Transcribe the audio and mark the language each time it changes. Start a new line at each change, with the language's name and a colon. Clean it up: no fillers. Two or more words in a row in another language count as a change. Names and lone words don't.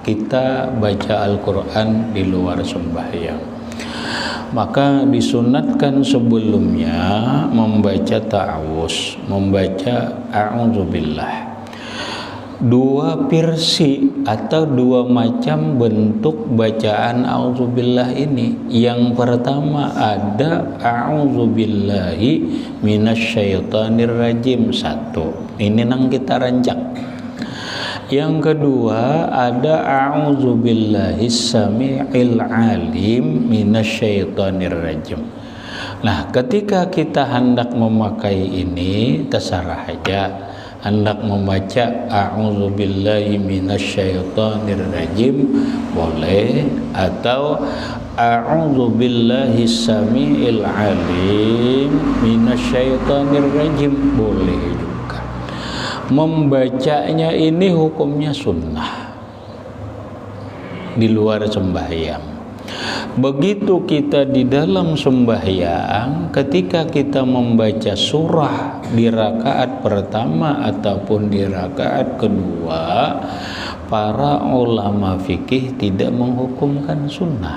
Indonesian: Kita baca Al-Quran di luar sembahyang, maka disunatkan sebelumnya membaca ta'awuz, membaca a'udzubillah. Dua versi atau dua macam bentuk bacaan a'udzubillah ini. Yang pertama ada
Arabic: أعوذ بالله من الشيطان الرجيم,
Indonesian: satu.
Banjar: Ini nang kita rancak.
Indonesian: Yang kedua ada
Arabic: أعوذ بالله السميع العليم من الشيطان الرجيم.
Indonesian: Nah, ketika kita hendak memakai ini, terserah aja. Hendak membaca
Arabic: أعوذ بالله من الشيطان الرجيم
Indonesian: boleh, atau
Arabic: أعوذ بالله السميع العليم من الشيطان الرجيم
Indonesian: boleh juga. Membacanya ini hukumnya sunnah di luar sembahyang. Begitu kita di dalam sembahyang, ketika kita membaca surah di rakaat pertama ataupun di rakaat kedua, para ulama fikih tidak menghukumkan sunnah.